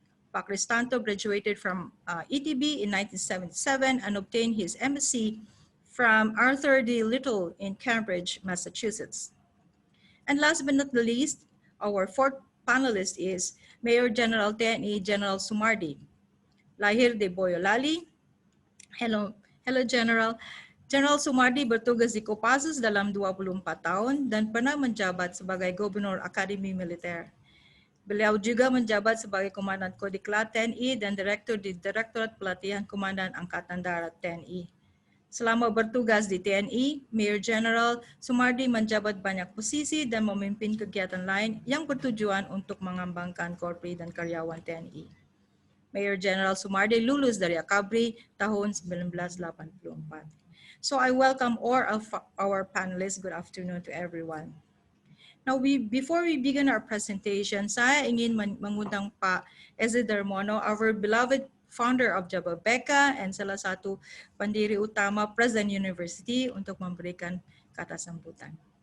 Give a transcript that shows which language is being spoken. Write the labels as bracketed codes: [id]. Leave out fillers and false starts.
[en] Pak Kristanto graduated from ETB in 1977 and obtained his MSc from Arthur D. Little in Cambridge, Massachusetts. And last but not the least, our fourth panelist is Mayor General TNE General Sumardi. [id] Lahir di Boyolali. [en] Hello General. [id] General Sumardi bertugas di Kopassus dalam 24 tahun dan pernah menjabat sebagai Gubernur Akademi Militer. Beliau juga menjabat sebagai Komandan Kodiklat TNI dan Direktur di Direktorat Pelatihan Komandan Angkatan Darat TNI. Selama bertugas di TNI, Mayor General Sumardi menjabat banyak posisi dan memimpin kegiatan lain yang bertujuan untuk mengembangkan Korpri dan karyawan TNI. Mayor General Sumardi lulus dari Akabri tahun 1984. [en] So I welcome all of our panelists. Good afternoon to everyone. Now, before we begin our presentation, [id] saya ingin mengundang Pak Eze Darmono, [en] our beloved founder of Jababeka and [id] salah satu pendiri utama Presiden University untuk memberikan kata sambutan.